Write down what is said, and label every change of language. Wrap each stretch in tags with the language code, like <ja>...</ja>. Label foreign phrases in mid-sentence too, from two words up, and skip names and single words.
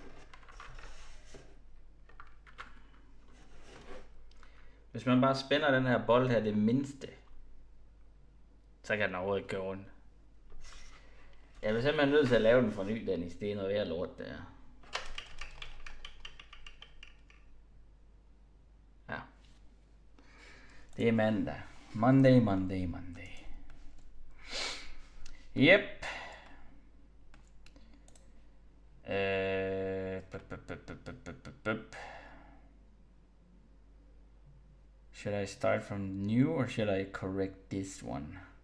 <da>Hvis man bare spænder den her bold her det mindste, så kan den overhovedet ikke gøre ondt. Jeg vil simpelthen nødt til at lave den for ny, Dennis. Det er noget værd lort, der. Ja. Det er mandag.</da> <en>Monday. Yep. Should I start from new or should I correct this one?</en>